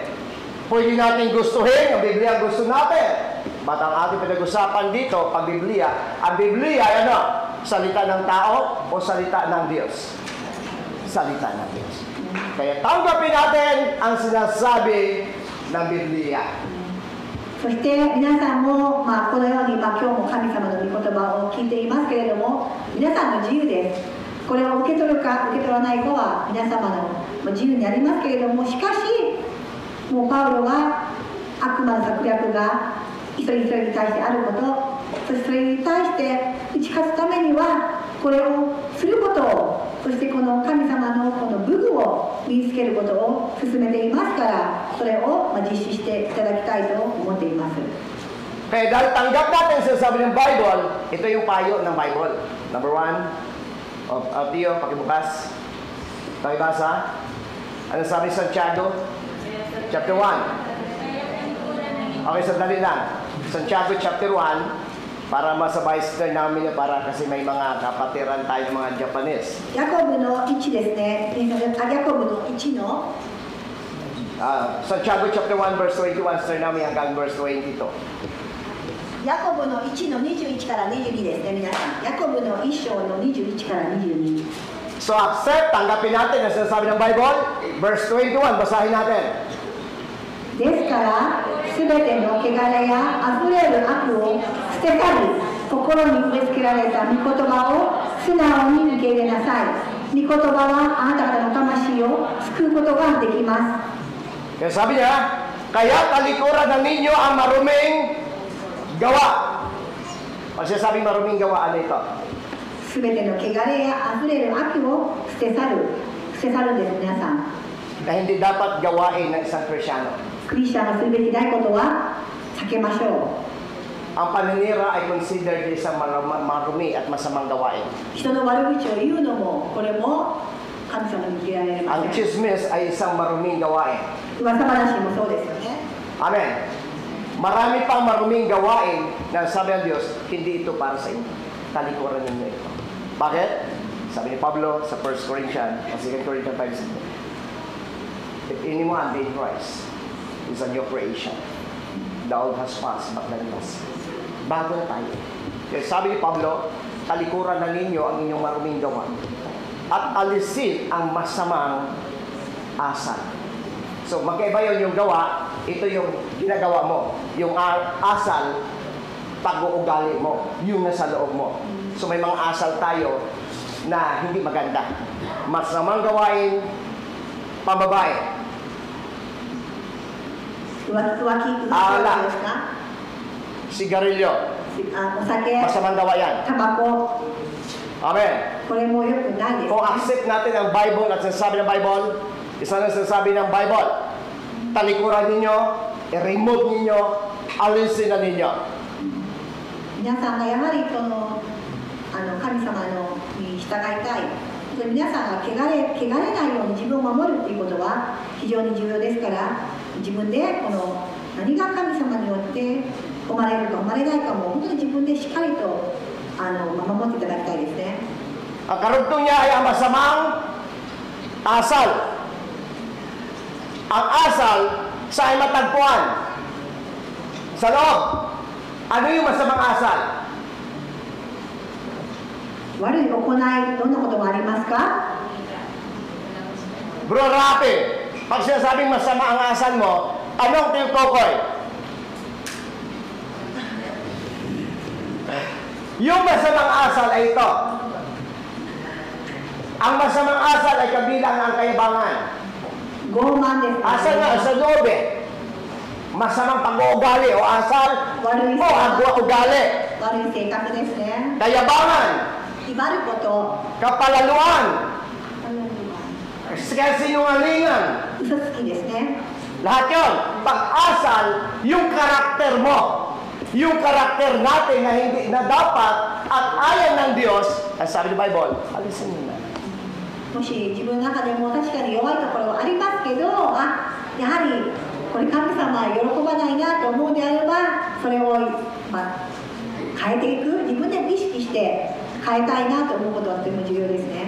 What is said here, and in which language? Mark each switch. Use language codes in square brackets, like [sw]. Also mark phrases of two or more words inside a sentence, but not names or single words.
[tl] Pwede natin gustuhin yung Biblia gusto natin. Ba't ang ating pinag-usapan dito, pag Biblia, ang Biblia ay ano? Salita ng tao o salita ng Diyos? Salita ng Diyos. Kaya tanggapin natin ang sinasabi ng Biblia. [ja] そして皆さんも、このように、今日も神様の御言葉を聞いていますけれども、皆さんの自由です。これを受け取るか受け取らないかは皆様の自由にありますけれども、しかしもうパウロは悪魔の策略が一人一人に対してあること、そしてそれに対して打ち勝つためにはこれをすることを、そしてこの神様のこの武具を身につけることを進めていますから、それを実施していただきたいと思っています。 [tl] Kaya dahil tanggap natin sa sabi ng Bible, ito yung payo ng Bible. Number 1, Tio, pakibukas. Pakibasa. Ano sabi sa Santiago? Chapter 1. Okay, sandali lang. Santiago chapter 1, para masabay sila namin para kasi may mga kapatiran tayo mga Japanese. [ja] ヤコブの1ですね。ヤコブの1の [tl] Santiago chapter 1 verse 21, sir namin hanggang verse 22. [ja] ヤコブの1の21から22ですね、皆さん。ヤコブの1章の21から22。 [tl] So accept, tanggapin natin ang sinasabi ng Bible. Verse 21, basahin natin. [ja] ですから、すべての汚れやあふれる悪を捨て去り、心に植え付けられた御言葉を素直に受け入れなさい。御言葉はあなた方の魂を救うことができます。 [tl] Kaya sabi niya, kaya talikuran ng ninyo ang maruming gawa. Pag sinasabing maruming gawa, ano ito? [ja] すべての汚れやあふれる悪を捨て去るです、皆さん。 [tl] Na hindi dapat gawain ng isang Krisyano. [ja] クリスチャンがするべきないことは避けましょう。 [tl] Ang paninira ay considered isang marumi at masamang gawain. [ja] 人の悪口を言うのも、これも神様に受けられま [tl] Ang [ja] せん。 [tl] chismis ay isang maruming gawain. [ja] 噂話もそうですよね。 [tl] Amen. Marami pang maruming gawain na sabi ng Diyos, hindi ito para sa inyo. Talikuran ninyo ito. Bakit? Sabi ni Pablo sa 1 Corinthians, 2 Corinthians 5, [en] if anyone be in Christ, is a new creation. The old has passed, but the new has. [tl] Bago na tayo. Kaya sabi ni Pablo, talikuran na ninyo ang inyong maruming gawa at alisin ang masamang asal. So magkaiba yun yung gawa, ito yung ginagawa mo. Yung asal, pag-uugali mo, yung nasa loob mo. So may mga asal tayo na hindi maganda. Masamang gawain, pambabae. [ja] 浮気ですか？ [tl] Sigarilyo. [ja] お酒、 [tl] Masamang gawa yan. [ja] タバコ、 [tl] Amen. [ja] これも良くないです。 [tl] Kung accept natin ang Bible at sinasabi ng Bible, isa na sinasabi ng Bible, talikuran ninyo, i-remove ninyo, alisin na ninyo. [ja] 皆さんがやはりこの神様のに従いたい。皆さんが汚れないように自分を守るということは非常に重要ですから、自分でこの何が神様によって生まれるか生まれないかも本当に自分でしっかりと守っていただきたいですね。 [tl] Ang karugtong niya ay ang masamang asal. Ang asal sa ay matagpuan. Sa loob. Ano yung masamang asal? [ja] 悪い行い、どんなことがありますか？ [tl] Bro Rapi, pag sinasabing masama ang asal mo, anong tinutukoy? Yung masamang asal ay ito. Ang masamang asal ay kabilang ang kayabangan. [ja] 傲慢です、 [tl] Asal nga sa loob eh. Masamang pag-uugali o asal o agwa-ugali. [ja] 悪い性格ですね。 [tl] Kayabangan, [ja] 威張ること、 [tl] kapalaluan, kasinungalingan. [ja] 嘘つきですね。 [tl] Lahat yun. Pag-asal, yung karakter mo. Yung karakter natin na hindi na dapat at ayan ng Diyos, ang sabi ng Bible, alisin mo na. [ja] もし自分の中でも確かに弱いところはありますけど、やはりこれ神様は喜ばないなと思うのであれば、それを、変えていく、自分で意識して変えたいなと思うことはとても重要ですね。